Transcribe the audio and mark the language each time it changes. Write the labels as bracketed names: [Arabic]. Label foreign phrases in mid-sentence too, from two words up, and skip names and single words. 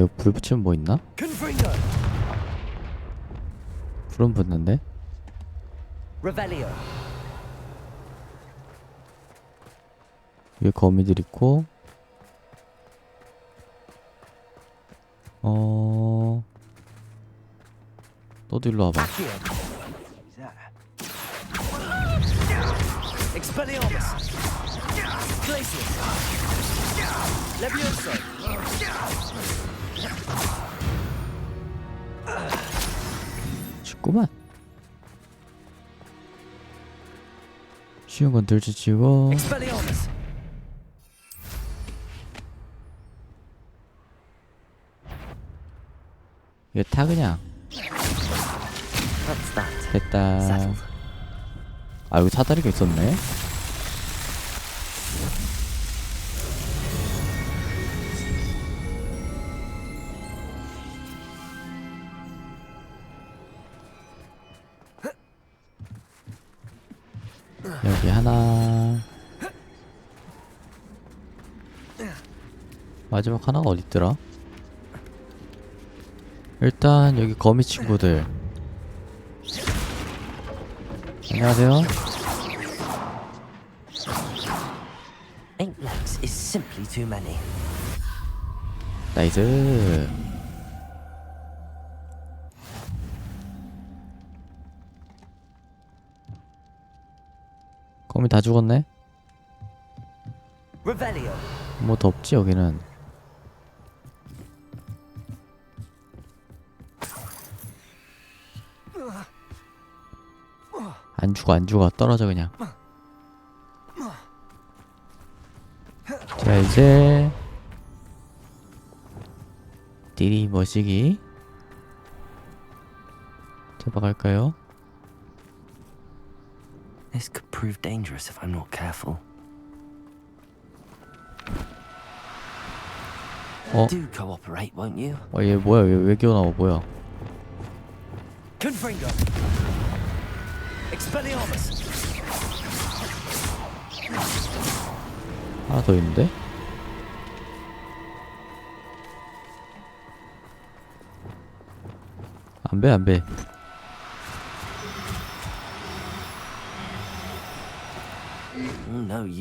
[Korean] 이거 불 붙이면 뭐 있나? 불은 붙는데? 위에 거미들 있고. 너도 너도 일로 와봐. Expelliarmus. Glacius. Levioso. 쉽구만. 쉬운 건 들치치고. Expelliarmus. 이거 타 그냥. [English] That's that. [Korean] 됐다. Settled. 아 여기 사다리가 있었네. 여기 하나. 마지막 하나가 어딨더라? 일단 여기 거미 친구들. 안녕하세요. [English] 8 legs is simply too many. [Korean] 나이스. 거미 다 죽었네? Revelio. 뭐 더 없지 여기는. 안 죽어 안 죽어 떨어져 그냥. 자 이제 디리 머시기 잡아갈까요? [English] This could prove dangerous if I'm not careful. Do cooperate, won't you? [Korean] 얘 뭐야 왜 기어나와 뭐야? Confringo. Expelliarmus. 하나 더 있는데? 안배 [English] No, you